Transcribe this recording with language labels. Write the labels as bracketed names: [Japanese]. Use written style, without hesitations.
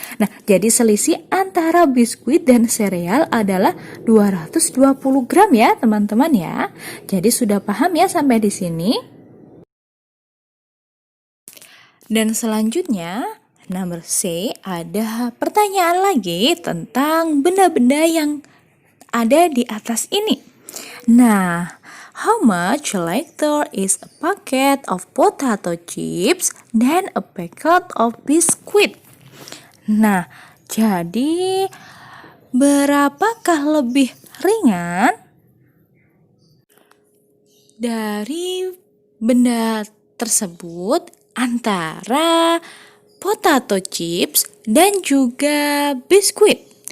[Indonesian] Nah, jadi selisih antara biskuit dan sereal adalah 220 gram ya, teman-teman ya. Jadi sudah paham ya sampai di sini? Dan selanjutnya, nomor C, ada pertanyaan lagi tentang benda-benda yang ada di atas ini. [English] Nah, how much lighter is a packet of potato chips than a packet of biscuit? [Indonesian] Nah, jadi berapakah lebih ringan dari benda tersebut antara [English] potato chips, [Indonesian] dan juga biskuit.